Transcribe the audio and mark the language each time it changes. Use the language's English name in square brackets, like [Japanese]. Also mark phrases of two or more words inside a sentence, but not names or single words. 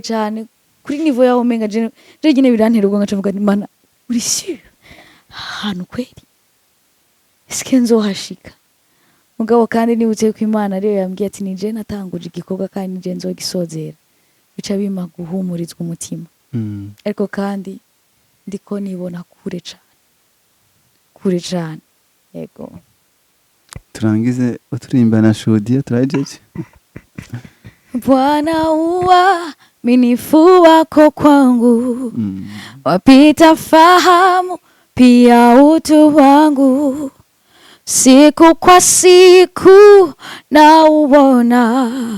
[Rundi] cyane kuri niveau yaho menga je nyine birantera ubwoba ngacavuga Imana uri sûr hano kweli eske nzohashika mugabo kandi nibutse ko Imana ariyo yambwiye ati nije natanguje igikorwa kandi nije nzogisozera bica bima guhumurizwa umutima ariko kandi ndiko nibona kure cane yego turangize uturimba Nashuhudia turajeje [Swahili] Bwana uaminifu wako kwangu wapita fahamu pia utu wangu siku kwa siku na uona